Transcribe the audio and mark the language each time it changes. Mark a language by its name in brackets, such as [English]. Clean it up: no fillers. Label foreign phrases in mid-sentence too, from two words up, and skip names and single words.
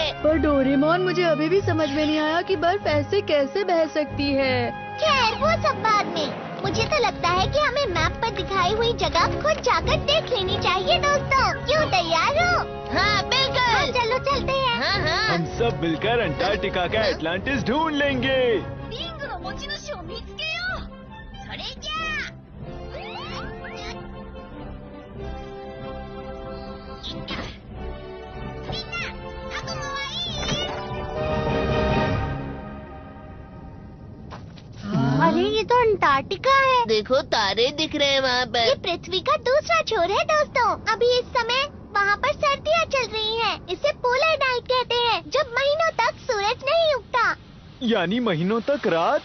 [Hindi] पर डोरेमोन, मुझे अभी भी समझ में नहीं आया कि बर्फ ऐसे कैसे बह सकती है। खैर वो सब बाद में। मुझे तो लगता है कि हमें मैप पर दिखाई हुई जगह खुद जाकर देख लेनी चाहिए दोस्तों। क्यों, तैयार हो? हाँ बिल्कुल। हाँ, चलो चलते हैं। हाँ हाँ। हम सब मिलकर अंटार्कटिका का एटलांटिस ढूंढ लेंगे। [Japanese] リングの持ち主を見つけよう。それじゃあ。みんな、アトムはいい？ [Hindi] अरे ये तो अंटार्कटिका है। देखो तारे दिख रहे हैं वहाँ ये पर। पृथ्वी का दूसरा छोर है दोस्तों। अभी इस समय वहाँ पर सर्दियाँ चल रही हैं। इसे पोलर नाइट कहते हैं, जब महीनों तक सूरज नहीं उगता। यानी महीनों तक रात।